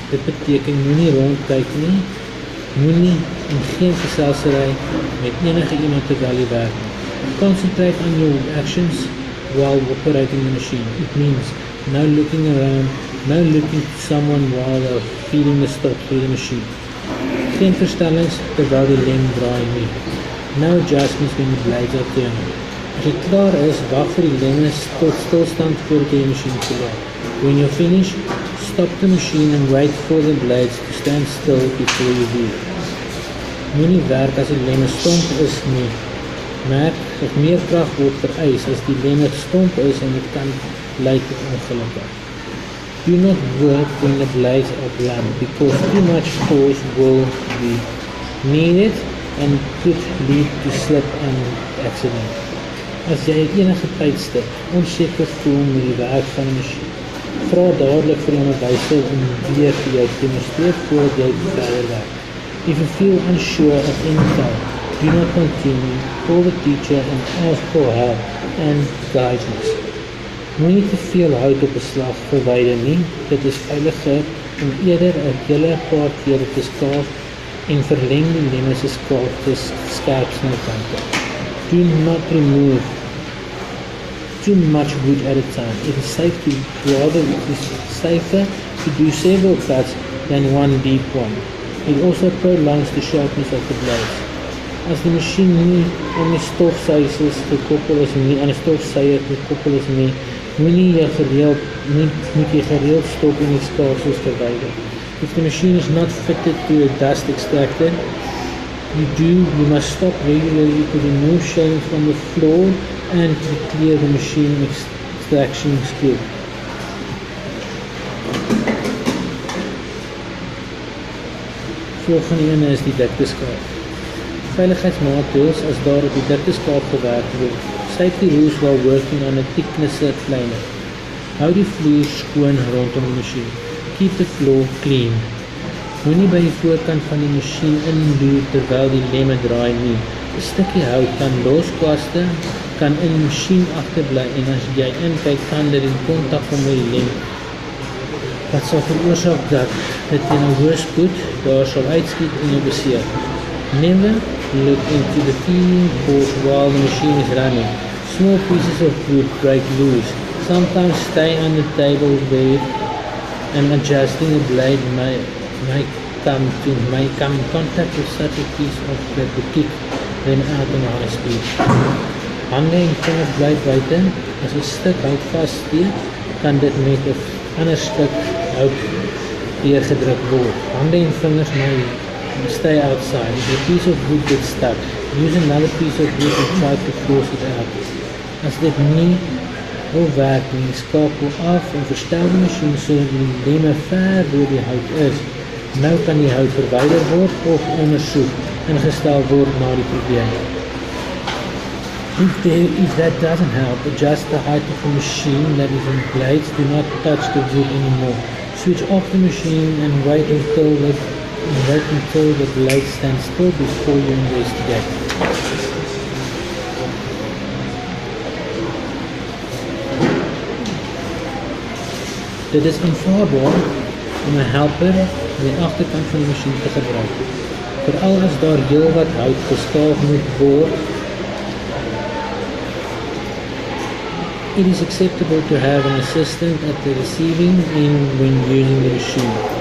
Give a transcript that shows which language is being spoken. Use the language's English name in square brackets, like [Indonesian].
[Afrikaans] Dit beteken moenie rondkyk nie, moenie en geen geselsery met enige iemand terwyl jy werk nie. [English] Concentrate on your actions while operating the machine. It means no looking around, no looking to someone while they're feeding the stock through the machine. [Afrikaans] Geen verstellings terwyl die lem draai nie. [English] No adjustments when the blades are turning. [Afrikaans] As jy klaar is, wag vir die lemme tot stilstand voordat jy die machine verlaat. [English] When you're finished, stop the machine and wait for the blades to stand still before you leave. [Afrikaans] Moenie werk as die lemme stomp is nie. Merk dat meer krag word vereis as die lemme stomp is en dit kan lei tot ongelukke. [English] Do not work when the blades are blunt because too much force will be needed and could lead to slip and accident. [Afrikaans] As jy enige tydstip onseker voel met die werk van die masjien, vra dadelik vir die onderwyser om weer vir jou te demonstreer voordat jy verder werk. [English] If you feel unsure at any time, do not continue, call the teacher and ask for help and guidance. [Afrikaans] Moenie te veel hout op 'n slag verwyder nie, dit is veiliger om eerder 'n hele paar keer te skaaf en verleng die lemme se skaaf te skerp snykante. [English] Do not remove too much wood at a time. It is safer to do several cuts than one deep one. It also prolongs the sharpness of the blades. [Afrikaans] As die masjien nie aan die stofsuisers gekoppel is nie, aan die stofsuier gekoppel is nie, moet jy gereeld stop en die skaarsels verwyder. [English] If the machine is not fitted to a dust extractor, you must stop regularly to remove shavings from the floor and to clear the machine extraction screw. [Afrikaans] Volgende ene is die dikteskaaf. Veiligheidsmaatreëls as daar op die dikteskaaf gewerk word. [English] Safety rules while working on a thickness planer. [Afrikaans] Hou die vloer skoon rondom die masjien. [English] Keep the floor clean. [Afrikaans] Moenie by die voorkant van die masjien inloer terwyl die lemme draai nie. 'n Stukkie hout kan loskwaste, kan in die masjien agterbly en as jy inkyk kan dit in kontak kom met die lem wat sal veroorsaak dat dit teen 'n hoë spoed daar sal uitskiet en jou beseer. [English] Never look into the feeding port while the machine is running. Small pieces of wood break loose. Sometimes stay on the table bed and adjusting the blade may come in contact with such a piece of that will kick them out on high speed. [Afrikaans] Hande en vingers bly buite. As 'n stuk hout vassteek, kan dit met 'n ander stuk hout deurgedruk word. Hande en vingers [English] may stay outside. If a piece of wood gets stuck, use another piece of wood and try to force it out. [Afrikaans] As dit nie wil werk nie, skakel af en verstel die masjien sodat die lemme ver bo die hout is. Nou kan die hout verwyder word of ondersoek ingestel word na die probleem. [English] If that doesn't help, adjust the height of the machine that is in blades. Do not touch the wood anymore. Switch off the machine and wait until the blade stands still before you investigate. [Afrikaans] Dit is aanvaarbaar om 'n helper aan die agterkant van die masjien te gebruik. Veral as daar heelwat hout geskaaf moet word, [English] it is acceptable to have an assistant at the receiving end when using the machine.